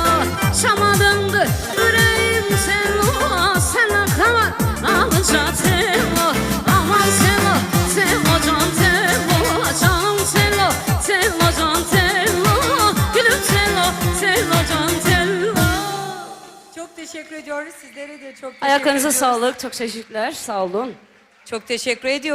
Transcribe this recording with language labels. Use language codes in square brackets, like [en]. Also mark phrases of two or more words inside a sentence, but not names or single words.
[az] Çamadandı ürəyim tello, səndən xəbər alıca tello. Aman tello, tello can tello, canım tello, tello can tello, gülüm tello, tello can tello. [tr] Çok teşekkür ediyoruz. Sizlere de çok teşekkür Ayaklarınıza ediyoruz. sağlık, çok teşekkürler, sağ olun. Çok teşekkür ediyoruz.